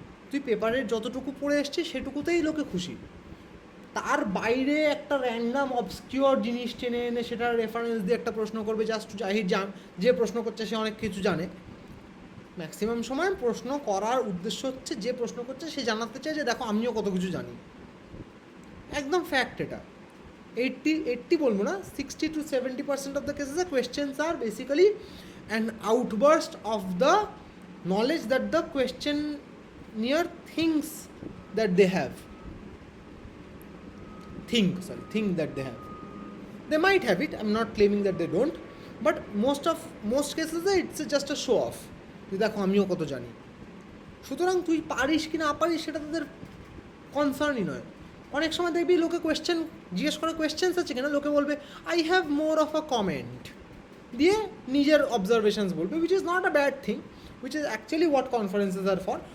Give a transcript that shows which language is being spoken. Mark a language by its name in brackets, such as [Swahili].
[Bangla] তুই পেপারের যতটুকু পড়ে এসছিস সেটুকুতেই লোকে খুশি, তার বাইরে একটা র্যান্ডাম অবসকিউর জিনিস টেনে এনে সেটার রেফারেন্স দিয়ে একটা প্রশ্ন করবে জাস্ট টু জাহির যে প্রশ্ন করছে সে অনেক কিছু জানে। ম্যাক্সিমাম সময় প্রশ্ন করার উদ্দেশ্য হচ্ছে যে প্রশ্ন করছে সে জানাতে চায় যে দেখো আমিও কত কিছু জানি। একদম ফ্যাক্ট এটা। [English] 80 [Bangla] বলবো না, [English] 60 to 70% of the cases the questions are basically an outburst of the knowledge that the questionnaire thinks that they have. Think that they have. They might have it, I'm not claiming that they don't, but most cases it's just a show off [Bangla] যে দেখো আমিও কত জানি। সুতরাং তুই পারিস কি না পারিস সেটা তাদের কনসার্নই নয়। অনেক সময় দেখবি লোকে কোয়েশ্চেন জিজ্ঞেস করে, কোয়েশ্চেন্স আছে কিনা, লোকে বলবে [English] I have more of a comment [Bangla] দিয়ে নিজের অবজারভেশনস বলবে, [English] Which is not a bad thing, which is actually what conferences are for.